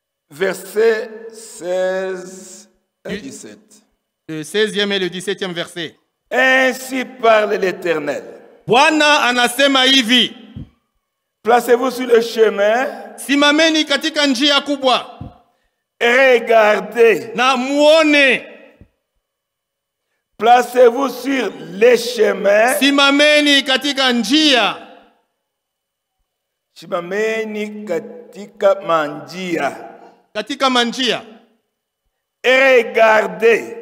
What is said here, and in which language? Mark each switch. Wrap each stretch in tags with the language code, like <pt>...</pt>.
<fr>Versets 16 à 17. Le 16e et le 17e verset. Ainsi parle l'Éternel.</fr> <sw>Bwana anasema hivi.</sw> <fr>Placez-vous sur le chemin.</fr> <sw>Simameni katika njia kubwa.</sw> <fr>Regardez.</fr> <sw>Na muone.</sw> <fr>Placez-vous sur les chemins.</fr> <sw>Simameni katika njia. Simameni katika manjia. Katika manjia.</sw> <fr>Regardez.</fr>